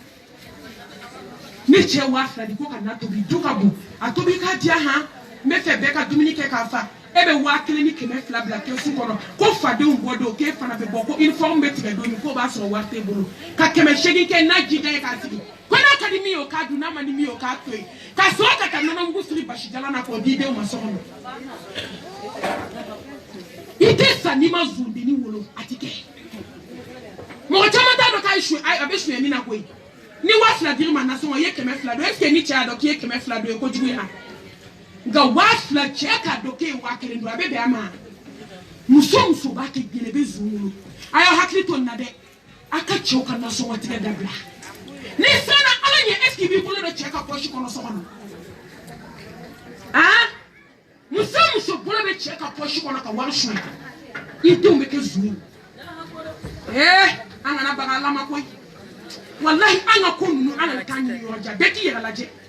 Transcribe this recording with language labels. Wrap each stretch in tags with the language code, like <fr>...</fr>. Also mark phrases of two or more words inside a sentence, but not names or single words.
<bm>ni cɛ waa fila di ko ka na tobi du ka bon a tobi k'a diya han n bɛ fɛ bɛɛ ka dumuni kɛ k'a fa e bɛ 1000 ni 200 bila kɛsu kɔnɔ ko fadenw bɔ don k'e fana bɛ bɔ ko uniforme bɛ tigɛ don min k'o b'a sɔrɔ wari t'e bolo ka 800 kɛ n'a jija ye k'a sigi ko n'a ka di min ye o k'a dun n'a ma di min ye o k'a to yen ka sɔrɔ ka taa nɔnɔmugu fili basijalan na k'o di denw ma so kɔnɔ i tɛ sa n'i ma zondeni wolo a ti kɛ mɔgɔ caman t'a dɔn k'a ye a bɛ sonyɛni na koyi ni 1000 dir'i ma nasɔngɔ i ye 200 don</bm> <fr>est-ce que</fr> <bm>ni cɛ y'a dɔn k'i ye 200 don ye kojugu ye nka 1000 cɛ k'a dɔn k'e ye 1000 don a bɛ bɛn a ma muso b'a kɛ gɛlɛ bɛ zon wolo a y'aw hakili to nin na dɛ a ka cɛw ka nasɔngɔ tigɛ dabila n'i siranna ala ɲɛ</bm> <fr>est-ce que</fr> <bm>i b'i bolo don cɛ ka poche kɔnɔ so kɔnɔ han muso bolo bɛ cɛ ka poche kɔnɔ ka wari suɲɛ i denw bɛ kɛ zon ye an kana baga ala ma koyi wallahi an ka ko ninnu an kana taa ɲini yɔrɔ jan bɛɛ k'i yɛrɛ lajɛ</bm>